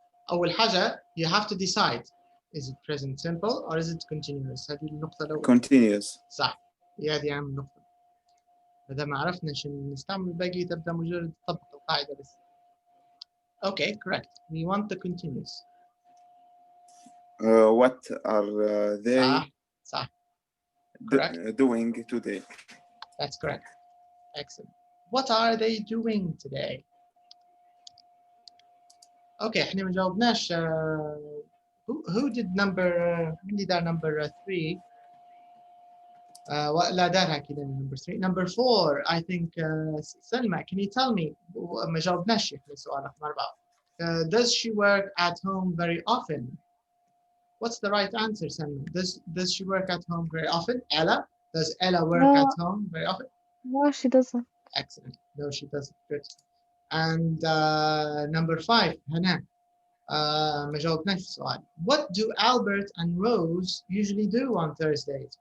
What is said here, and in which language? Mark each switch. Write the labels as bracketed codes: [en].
[ar] أول حاجة [en] you have to decide is it present simple or is it continuous. [ar] هذه النقطة الأولى. [en] continuous. [ar] صح. هي هذه أهم نقطة. إذا ما عرفنا شو نستعمل الباقي تبدأ مجرد تطبق القاعدة بس. [en] Okay, correct. We want the continuous. What are they [ar] صح. [en] Correct. doing today? That's correct. Excellent. What are they doing today? [ar] Okay, احنا ما جاوبناش. [en] Who did number [ar] مين اللي دار [en] number 3 [ar] لا دارها كده [en] number 3 number 4 I think سلمى can you tell me [ar] ما جاوبناش احنا سؤال رقم 4 [en] does she work at home very often? What's the right answer, Selma? Does she work at home very often? Ella? Does Ella work at home very often? No, she doesn't. Excellent. No, she doesn't. Good. And number 5 [ar] هنا ما جاوبناش السؤال. [en] What do Albert and Rose usually do on Thursdays?